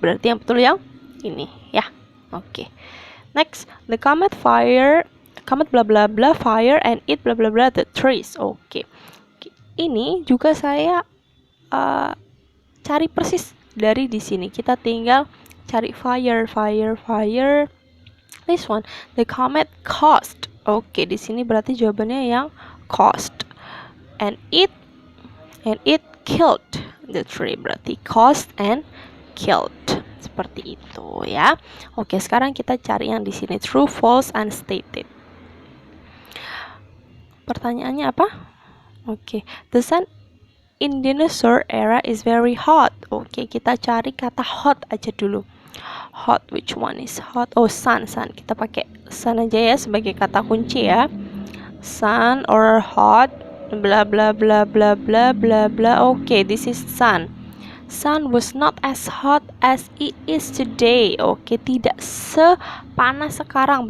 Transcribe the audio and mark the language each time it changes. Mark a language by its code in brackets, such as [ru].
[id] Berarti yang betul yang ini ya. [en] Oke. Next, the comet bla bla bla fire and eat bla bla bla the trees. Oke. [id] Ini juga saya cari persis dari di sini. Kita tinggal cari fire. [en] This one, the comet caused. [id] Oke, di sini berarti jawabannya yang caused. [en] And it killed the tree, berarti caused and killed. [id] Seperti itu ya. Oke, sekarang kita cari yang di sini true, false, unstated. Pertanyaannya apa? [en] Oke, the sun in dinosaur era is very hot. [id] Oke, kita cari kata hot aja dulu. [en] Hot, which one is hot? Oh, sun. [id] Kita pakai sun aja ya sebagai kata kunci ya. [en] Sun or hot, bla bla bla bla bla bla bla. Okay, this is sun. Sun was not as hot as it is today. [id] Okay, tidak sepanas sekarang.